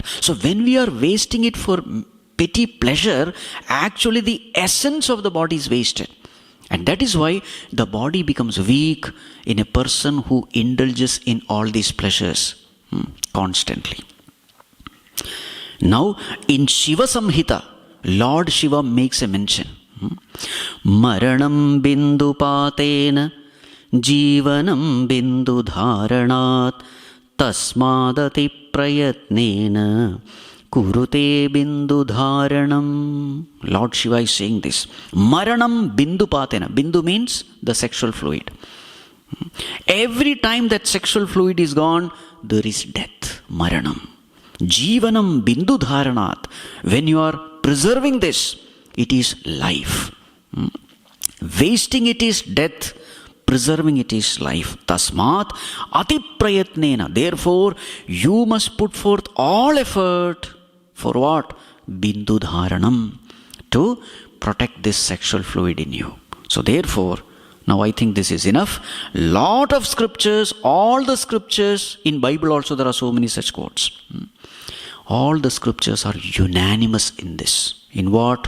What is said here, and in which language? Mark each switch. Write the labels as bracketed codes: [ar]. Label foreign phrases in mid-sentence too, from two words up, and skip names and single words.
[en] So when we are wasting it for petty pleasure, actually the essence of the body is wasted. And that is why the body becomes weak in a person who indulges in all these pleasures constantly. Now in Shiva Samhita, Lord Shiva makes a mention. [sa] Maranam bindu patena jivanam bindu dharanat tasmadati prayatnena kurute bindu dharanam. [en] Lord Shiva is saying this. [sa] Maranam bindu patena. [en] Bindu means the sexual fluid. Every time that sexual fluid is gone, there is death. [sa] Maranam. Jivanam bindu dharanat. [en] When you are preserving this, it is life. Wasting it is death. Preserving it is life. [sa] Tasmat ati prayatnena. [en] Therefore, you must put forth all effort for what? [sa] Bindu dharanam. [en] To protect this sexual fluid in you. So therefore, Now I think this is enough. Lot of scriptures, all the scriptures, in Bible also there are so many such quotes. All the scriptures are unanimous in this. In what?